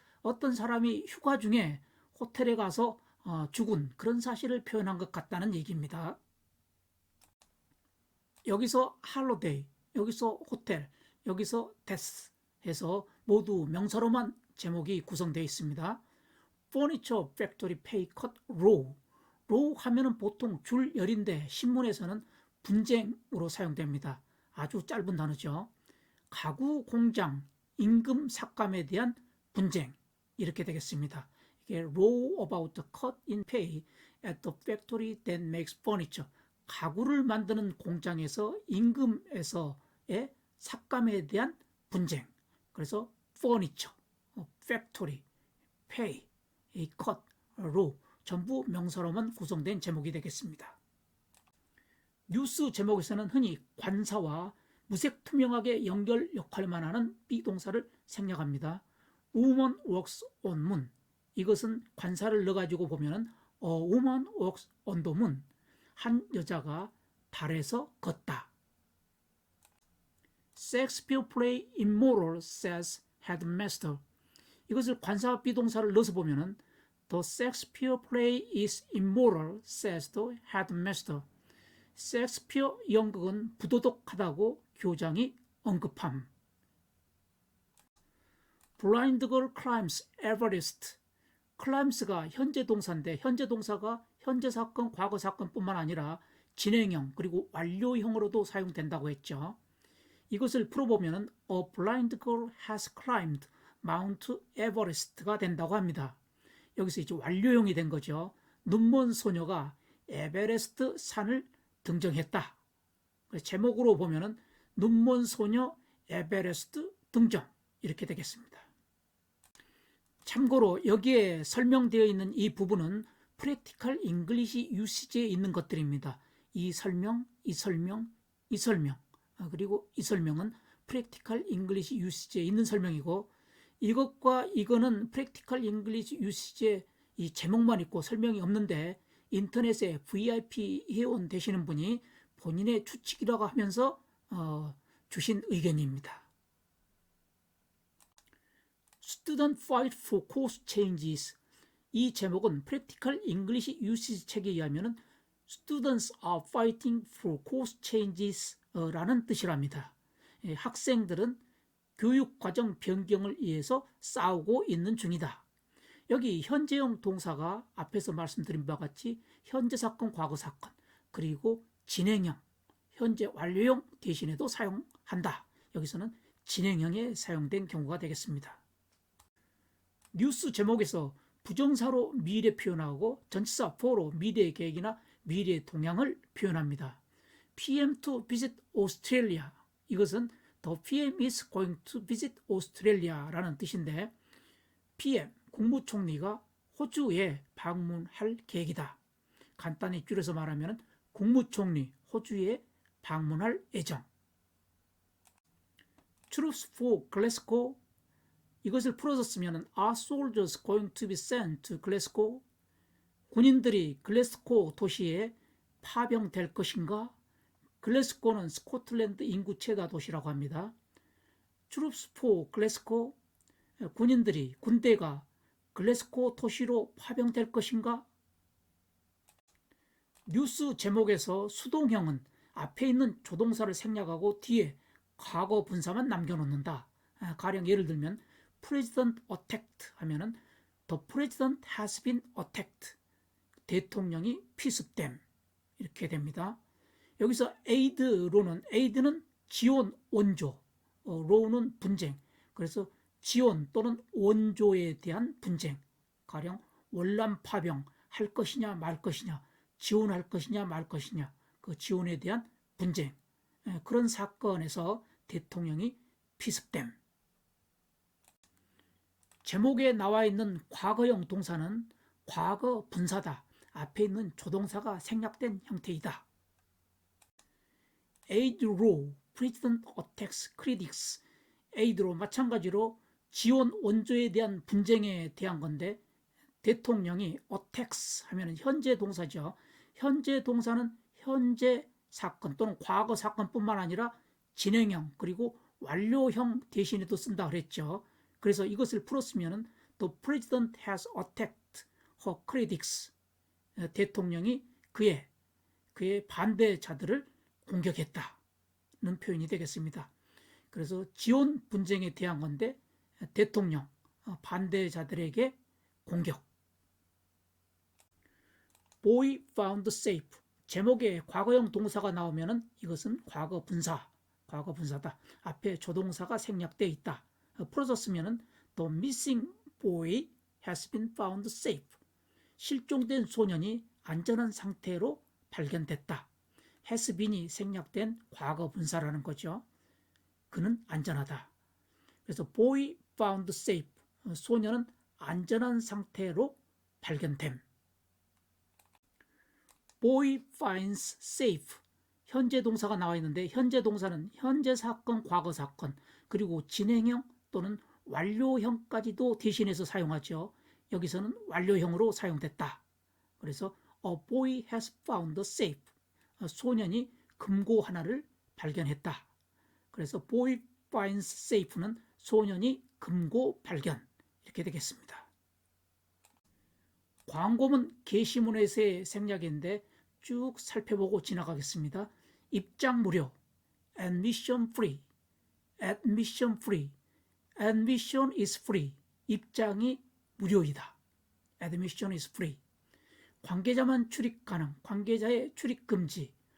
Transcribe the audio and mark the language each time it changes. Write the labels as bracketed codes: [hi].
[ko] 어떤 사람이 휴가 중에 호텔에 가서 죽은 그런 사실을 표현한 것 같다는 얘기입니다. 여기서 holiday, 여기서 호텔, 여기서 death 해서 모두 명사로만 제목이 구성되어 있습니다. [en] Furniture Factory Pay Cut Row. [ko] row 하면은 보통 줄열인데 신문에서는 분쟁으로 사용됩니다. 아주 짧은 단어죠. 가구 공장 임금 삭감에 대한 분쟁 이렇게 되겠습니다. 이게 [en] row about the cut in pay at the factory that makes furniture. [ko] 가구를 만드는 공장에서 임금에서의 삭감에 대한 분쟁. 그래서 [en] furniture, factory, pay, cut, row [ko] 전부 명사로만 구성된 제목이 되겠습니다. 뉴스 제목에서는 흔히 관사와 무색투명하게 연결 역할만 하는 비동사를 생략합니다. [en] Woman walks on moon. [ko] 이것은 관사를 넣어가지고 보면 [en] A woman walks on the moon. [ko] 한 여자가 달에서 걷다. [en] Shakespeare play immoral, says headmaster. [ko] 이것을 관사 비동사를 넣어서 보면은 [en] The Shakespeare play is immoral, says the headmaster. [ko] 셰익스피어 연극은 부도덕하다고 교장이 언급함. [en] Blind girl climbs Everest. [ko] climbs가 현재 동사인데 현재 동사가 현재 사건, 과거 사건뿐만 아니라 진행형 그리고 완료형으로도 사용된다고 했죠. 이것을 풀어보면 [en] A blind girl has climbed Mount Everest가 [ko] 된다고 합니다. 여기서 이제 완료형이 된 거죠. 눈먼 소녀가 에베레스트 산을 등정했다. 제목으로 보면은 눈먼 소녀 에베레스트 등정 이렇게 되겠습니다. 참고로 여기에 설명되어 있는 이 부분은 프랙티컬 잉글리시 유시지에 있는 것들입니다. 이 설명, 이 설명, 이 설명 그리고 이 설명은 프랙티컬 잉글리시 유시지에 있는 설명이고 이것과 이거는 프랙티컬 잉글리시 유시지에 이 제목만 있고 설명이 없는데 인터넷에 VIP 회원 되시는 분이 본인의 추측이라고 하면서 주신 의견입니다. [en] Student fight for course changes. [ko] 이 제목은 [en] Practical English Usage [ko] 책에 의하면 [en] Students are fighting for course changes [ko] 라는 뜻이랍니다. 학생들은 교육과정 변경을 위해서 싸우고 있는 중이다. 여기 현재형 동사가 앞에서 말씀드린 바와 같이 현재 사건, 과거 사건, 그리고 진행형, 현재 완료형 대신에도 사용한다. 여기서는 진행형에 사용된 경우가 되겠습니다. 뉴스 제목에서 부정사로 미래 표현하고 전치사 for로 미래의 계획이나 미래의 동향을 표현합니다. [en] PM to visit Australia. [ko] 이것은 [en] The PM is going to visit Australia [ko] 라는 뜻인데 [en] PM, [ko] 국무총리가 호주에 방문할 계획이다. 간단히 줄여서 말하면 국무총리 호주에 방문할 예정. [en] Troops for Glasgow. [ko] 이것을 풀어서 쓰면 [en] Are soldiers going to be sent to Glasgow? [ko] 군인들이 글래스고 도시에 파병될 것인가? 글래스고는 스코틀랜드 인구 최다 도시라고 합니다. [en] Troops for Glasgow. [ko] 군인들이, 군대가 글래스고 도시로 파병될 것인가? 뉴스 제목에서 수동형은 앞에 있는 조동사를 생략하고 뒤에 과거 분사만 남겨놓는다. 가령 예를 들면 [en] President attacked [ko] 하면은 [en] The President has been attacked. [ko] 대통령이 피습됨. 이렇게 됩니다. 여기서 aid는 지원, 원조, row는 분쟁. 그래서 지원 또는 원조에 대한 분쟁, 가령 월남 파병 할 것이냐 말 것이냐, 지원할 것이냐 말 것이냐, 그 지원에 대한 분쟁, 그런 사건에서 대통령이 피습됨. 제목에 나와 있는 과거형 동사는 과거 분사다. 앞에 있는 조동사가 생략된 형태이다. [en] Aid Row, President Attacks Critics. [ko] Aid Row 마찬가지로 지원 원조에 대한 분쟁에 대한 건데, 대통령이 attacks 하면 현재 동사죠. 현재 동사는 현재 사건 또는 과거 사건뿐만 아니라 진행형 그리고 완료형 대신에도 쓴다 그랬죠. 그래서 이것을 풀었으면 [en] The President has attacked her critics. [ko] 대통령이 그의 반대자들을 공격했다는 표현이 되겠습니다. 그래서 지원 분쟁에 대한 건데 대통령 반대자들에게 공격. [en] Boy found safe. [ko] 제목에 과거형 동사가 나오면은 이것은 과거 분사다. 앞에 조동사가 생략되어 있다. 풀어졌으면은 [en] The missing boy has been found safe. [ko] 실종된 소년이 안전한 상태로 발견됐다. has been이 생략된 과거 분사라는 거죠. 그는 안전하다. 그래서 [en] boy found safe. [ko] 소년은 안전한 상태로 발견됨. [en] boy finds safe. [ko] 현재 동사가 나와 있는데 현재 동사는 현재 사건, 과거 사건, 그리고 진행형 또는 완료형까지도 대신해서 사용하죠. 여기서는 완료형으로 사용됐다. 그래서 [en] a boy has found safe. [ko] 소년이 금고 하나를 발견했다. 그래서 [en] boy finds safe [ko] 는 소년이 금고 발견, 이렇게 되겠습니다. 광고문 게시문에서의 생략인데 쭉 살펴보고 지나가겠습니다. 입장 무료, [en] admission free, admission free, admission is free, [ko] 입장이 무료이다. [en] admission is free. [ko] 관계자만 출입 가능, 관계자의 출입 금지.